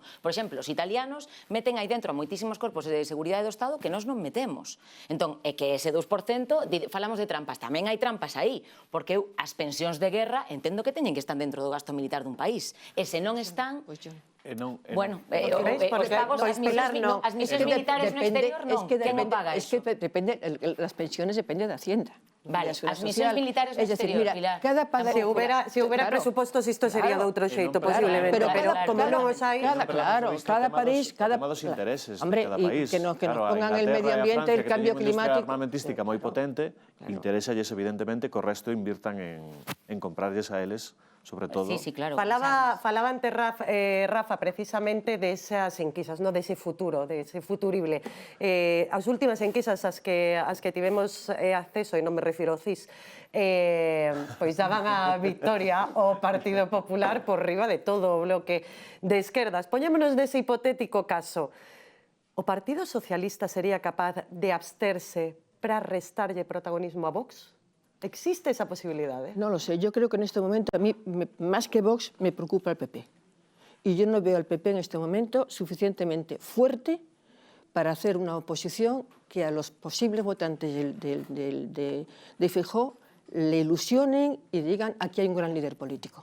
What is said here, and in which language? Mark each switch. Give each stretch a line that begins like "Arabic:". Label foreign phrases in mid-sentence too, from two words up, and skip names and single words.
Galician: Por exemplo, os italianos meten aí dentro a moitísimos corpos de seguridade do Estado que nós non metemos. Entón, é que ese 2%, falamos de trampas, tamén hai trampas aí, porque as pensións de guerra entendo que teñen que estar dentro do gasto militar dun país, e se non están... Bueno, os pagos as misións militares no exterior non, que non paga eso?
Spanish: Es que depende, las pensiones depende de Hacienda.
Galician: Vale, as misións militares no exterior, Pilar. Se houbera presupuestos, isto sería de outro xeito, posiblemente. Pero como non os hai... Claro, cada país... O tema dos intereses de cada país.
Spanish: Que nos pongan el medio ambiente, el cambio climático...
Galician: armamentística moi potente, interésalles evidentemente que o resto invirtan en comprarlles a eles, sobre todo...
Spanish: Sí, claro.
Galician: Falaba antes Rafa precisamente desas enquisas, dese futuro, dese futurible. As últimas enquisas as que tivemos acceso, e non me refiro ao CIS, pois daban a victoria ao Partido Popular por riba de todo o bloque de esquerdas. Poñémonos dese hipotético caso. O Partido Socialista sería capaz de absterse para restarlle protagonismo a Vox?
Spanish: ¿Existe esa posibilidad? No lo sé. Yo creo que en este momento, a mí, más que Vox, me preocupa el PP. Y yo no veo al PP en este momento suficientemente fuerte para hacer una oposición que a los posibles votantes de Feijóo le ilusionen y digan aquí hay un gran líder político.